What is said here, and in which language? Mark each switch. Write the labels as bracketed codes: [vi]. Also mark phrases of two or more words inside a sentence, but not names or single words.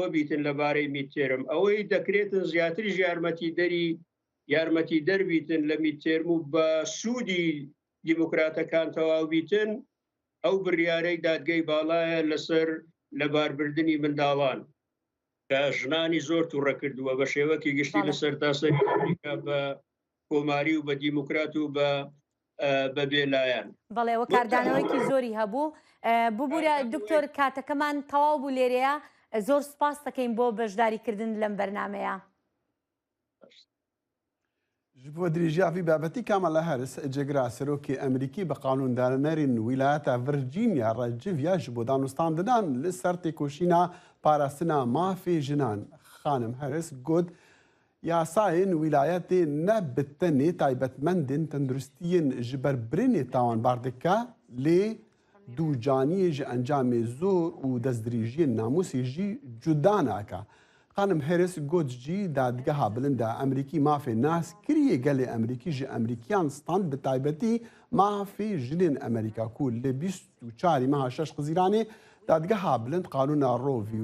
[ckb] بیتن لەبارەی میتێرم ئەوەی دەکرێتن زیاتریش یارمەتی دەربیتن لە میتێرم و بە سوودی دیموکراتەکان تەواو بیتن ئەو بڕیارەی دادگەی باڵایە لەسەر لەباربردنی منداڵان کە ژنانی زۆر تووڕە کردووە بە شێوەکی گشتی لەسەر تاسەری ئەمریکا بە کۆماری و بە دیموکرات و بە بێلایەن بەڵێەوە کاردانەوەیکی زۆری هەبوو ببوورە دکتۆر کاتەکەمان تەواو بوو لێرەیە زۆر سپاس دەکەین بۆ بەشداریکردن لەم بەرنمەیە [ku] ji bo dirêjiyavî babetî Kamala Harris cegera serokê Emerîkî bi qanûndanerên wîlayeta Virginia re civiya ji bo danûstan didan li ser têkoşîna parastina mafê jinan خانم هەرس گوت یاسایên wîlayetê ne bi tenê taybetmendên tenduristiyên ji ber birînê tawanbar dike lê dûcaniyê ji encamê zor û destdirîjiyên namûsê jî cuda nake. Xanim Harris got jî dadgeha bilind a Emerîkî mafê naskiriyê gelê Emerîkî ji Emerîkiyan stand bi taybetî mafê jinên Emerîka ku li 24 meha 6 Xizîranê dadgeha bilind qanûna Roe v.